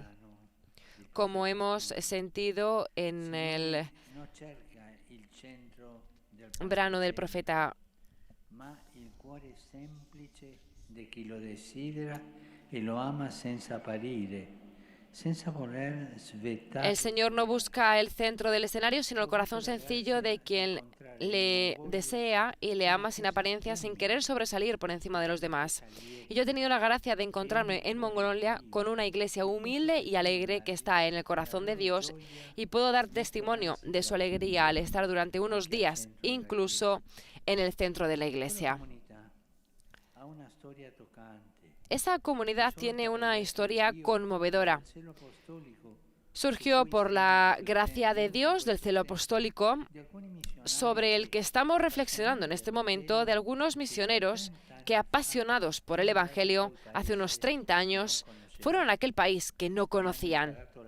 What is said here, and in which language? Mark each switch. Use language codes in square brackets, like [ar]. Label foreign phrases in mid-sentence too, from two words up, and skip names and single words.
[es] Como hemos sentido en el [it] Non cerca il centro del [es] brano del profeta, [it] ma il cuore semplice di chi lo desidera e lo ama senza apparire, senza voler svetare [es] El Señor no busca el centro del escenario, sino el corazón sencillo de quien le desea y le ama sin apariencia, sin querer sobresalir por encima de los demás. Y yo he tenido la gracia de encontrarme en Mongolia con una iglesia humilde y alegre que está en el corazón de Dios, y puedo dar testimonio de su alegría al estar durante unos días, incluso en el centro de la iglesia. [it] ha una storia toccante. [es] Esa comunidad tiene una historia conmovedora. Surgió por la gracia de Dios, del celo apostólico, sobre el que estamos reflexionando en este momento, de algunos misioneros que, apasionados por el Evangelio, hace unos 30 años, fueron a aquel país que no conocían.